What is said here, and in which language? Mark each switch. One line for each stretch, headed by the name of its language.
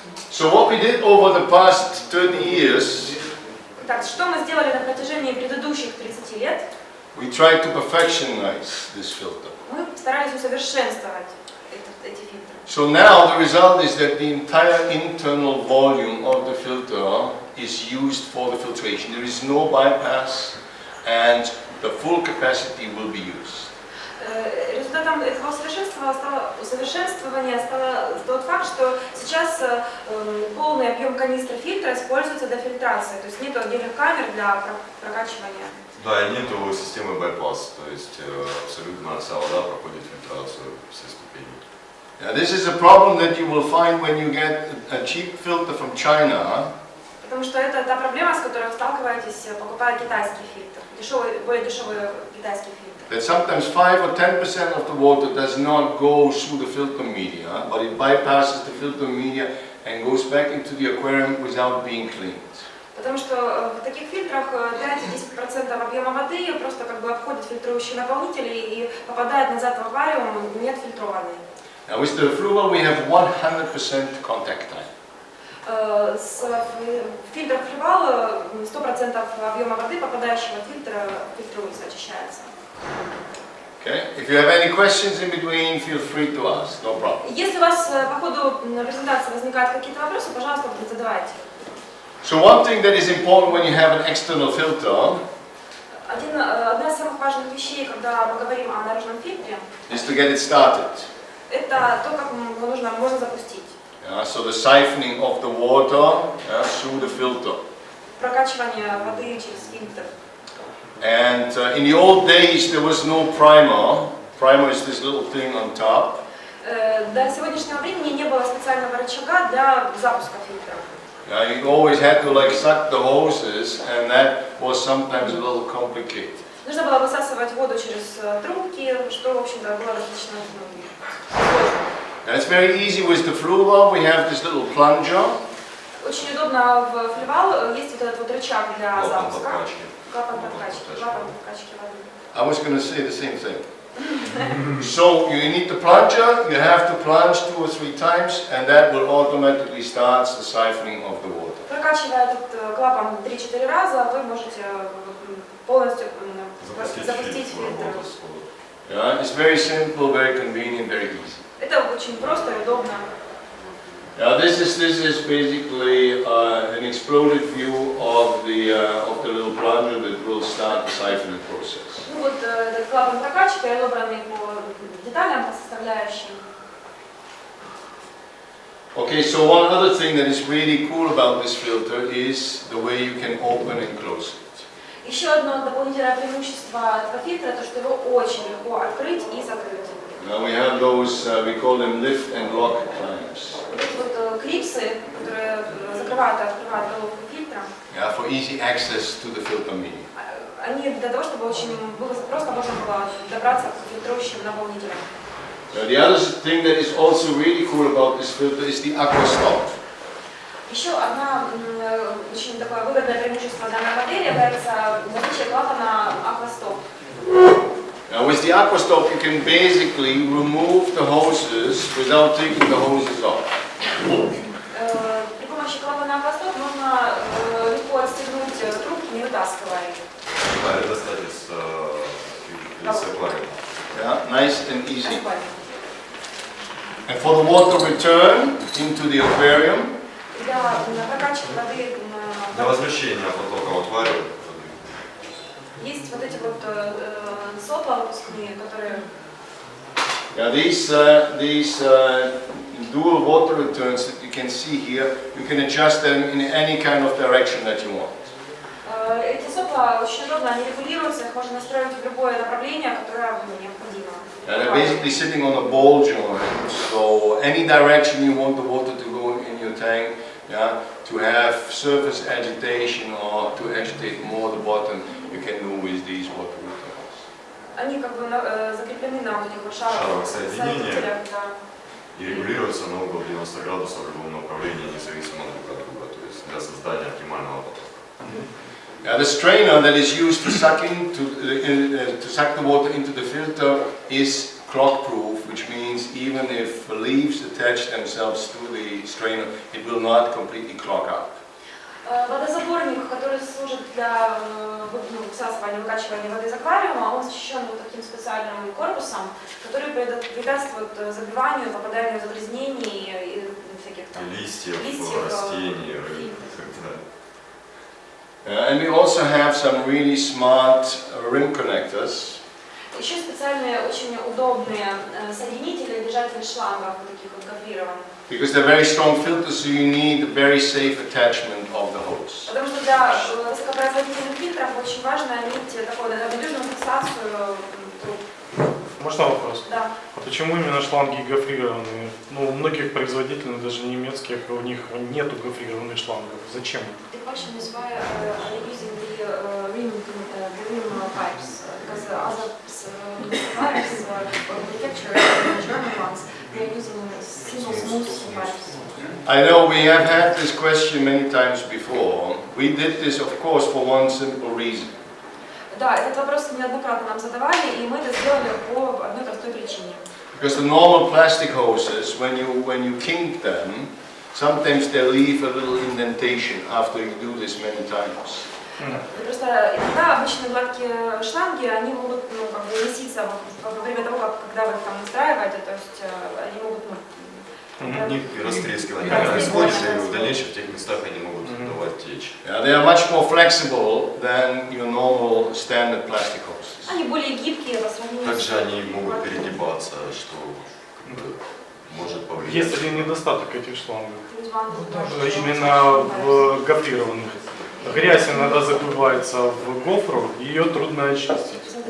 English: So what we did over the past 30 years,
Russian: Так, что мы сделали на протяжении предыдущих 30 лет?
English: we tried to perfectionize this filter.
Russian: Мы старались усовершенствовать эти фильтры.
English: So now the result is that the entire internal volume of the filter is used for the filtration. There is no bypass and the full capacity will be used.
Russian: Результатом этого усовершенствования стал тот факт, что сейчас полный объем канистры фильтра используется для фильтрации, то есть нет отдельных камер для прокачивания. Да, и нету системы bypass, то есть абсолютно вся вода проходит фильтрацию все ступени.
English: Now, this is a problem that you will find when you get a cheap filter from China.
Russian: Потому что это та проблема, с которой вы сталкиваетесь, покупая китайский фильтр, более дешевый китайский фильтр.
English: That sometimes 5 or 10% of the water does not go through the filter media, but it bypasses the filter media and goes back into the aquarium without being cleaned.
Russian: Потому что в таких фильтрах 5-10% объема воды просто как бы обходит фильтрующие наполнители и попадает назад в аквариум неотфильтрованный.
English: Now with the fluor we have 100% contact time.
Russian: С фильтром фривал 100% объема воды, попадающего в фильтр, фильтруется, очищается.
English: Okay? If you have any questions in between, feel free to ask, no problem.
Russian: Если у вас по ходу презентации возникают какие-то вопросы, пожалуйста, задавайте.
English: So one thing that is important when you have an external filter
Russian: Одна из самых важных вещей, когда мы говорим о наружном фильтре,
English: is to get it started.
Russian: это то, как его можно запустить.
English: So the siphoning of the water through the filter.
Russian: Прокачивание воды через фильтр.
English: And in the old days there was no primer. Primer is this little thing on top.
Russian: До сегодняшнего времени не было специального рычага для запуска фильтра.
English: You always had to like suck the hoses, and that was sometimes a little complicated.
Russian: Нужно было высасывать воду через трубки, что, в общем-то, было достаточно сложно.
English: It's very easy with the fluor. We have this little plunger.
Russian: Очень удобно в фливал, есть вот этот вот рычаг для запуска. Клапан подкачки воды.
English: I was going to say the same thing. So you need the plunger, you have to plunge 2 or 3 times, and that will automatically start the siphoning of the water.
Russian: Прокачивая этот клапан 3-4 раза, вы можете полностью запустить фильтр.
English: Yeah, it's very simple, very convenient, very easy.
Russian: Это очень просто и удобно.
English: Now this is basically an exploded view of the little plunger that will start the siphoning process.
Russian: Ну вот этот клапан прокачки, отобранный по деталям, по составляющим.
English: Okay, so one other thing that is really cool about this filter is the way you can open and close it.
Russian: Еще одно дополнительное преимущество этого фильтра, то что его очень легко открыть и закрыть.
English: Now we have those, we call them lift and lock clamps.
Russian: Вот клипсы, которые закрывают и открывают головку фильтра.
English: Yeah, for easy access to the filter media.
Russian: Они для того, чтобы очень просто можно было добраться к фильтрующим наполнителям.
English: The other thing that is also really cool about this filter is the aqua stop.
Russian: Еще одна очень такое выгодное преимущество данной модели является наличие клапана аквастоп.
English: Now with the aqua stop you can basically remove the hoses without taking the hoses off.
Russian: При помощи клапана аквастоп можно легко отстегнуть трубки, не вытаскивая их. Да, это, кстати, с аквариума.
English: Yeah, nice and easy. And for the water return into the aquarium.
Russian: Для прокачки воды Для возвращения потока в аквариум. есть вот эти вот сопла выпускные, которые.
English: Now these dual water returns that you can see here, you can adjust them in any kind of direction that you want.
Russian: Эти сопла очень удобно, они регулируются, их можно настроить в любое направление, которое необходимо.
English: And they're basically sitting on a ball joint, so any direction you want the water to go in your tank, yeah, to have surface agitation or to agitate more the bottom, you can do with these water returns.
Russian: Они как бы закреплены на вот этих вот шаровых соединителях, да. И регулируются на угол 90 градусов в любом направлении, независимо друг от друга, то есть для создания оптимального потока.
English: Now the strainer that is used to suck the water into the filter is clog-proof, which means even if leaves attach themselves to the strainer, it will not completely clog up.
Russian: Водозаборник, который служит для всасывания, выкачивания воды из аквариума, он защищен вот таким специальным корпусом, который препятствует забиванию, попаданию загрязнений и всяких там листьев, растений, рыб.
English: And we also have some really smart rim connectors.
Russian: Еще специальные, очень удобные соединители, держатели шлангов, таких вот гофрированных.
English: Because they're very strong filters, so you need a very safe attachment of the hose.
Russian: Потому что для высокопроизводительных фильтров очень важно иметь такую надежную фиксацию труб. Можно вопрос? Да. А почему именно шланги гофрированные? Ну, у многих производителей, даже немецких, у них нету гофрированных шлангов. Зачем?
English: The question is why are they using the rim pipes? Because other suppliers manufacture German ones, they are using single smooth pipes. I know we have had this question many times before. We did this, of course, for one simple reason.
Russian: Да, этот вопрос неоднократно нам задавали, и мы это сделали по одной простой причине.
English: Because the normal plastic hoses, when you kink them, sometimes they leave a little indentation after you do this many times.
Russian: Просто иногда обычные гладкие шланги, они могут, ну, как бы меситься во время того, когда вы их там настраиваете, то есть они могут, ну, растрескивание происходит, и в дальнейшем в тех местах они могут давать течь.
English: Yeah, they are much more flexible than your normal standard plastic hoses.
Russian: Они более гибкие по сравнению Также они могут перегибаться, что может повлиять. Есть один недостаток этих шлангов. с Именно в гофрированных. Грязь иногда забывается в гофру, и ее трудно очистить.